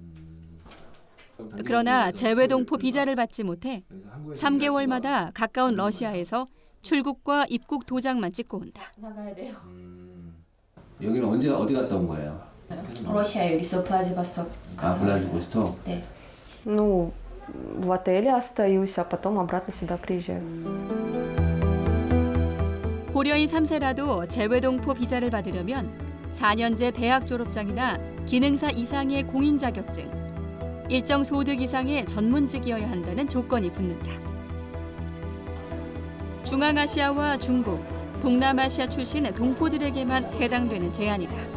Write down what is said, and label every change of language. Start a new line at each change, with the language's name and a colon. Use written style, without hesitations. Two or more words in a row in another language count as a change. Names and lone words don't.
Korean: 그러나 재외동포 비자를 받지 못해 3개월마다 가까운 러시아에서 출국과 입국 도장만 찍고 온다. 나가야 돼요. 여기는 어디 갔다 온 거예요? 러시아 여기서 Владивосток. 아, Владивосток? 네.
Russian: Ну, в отеле остаюсь, а потом обратно сюда приезжаю.
Korean: 고려인 3세라도 재외동포 비자를 받으려면 4년제 대학 졸업장이나 기능사 이상의 공인 자격증, 일정 소득 이상의 전문직이어야 한다는 조건이 붙는다. 중앙아시아와 중국, 동남아시아 출신의 동포들에게만 해당되는 제한이다.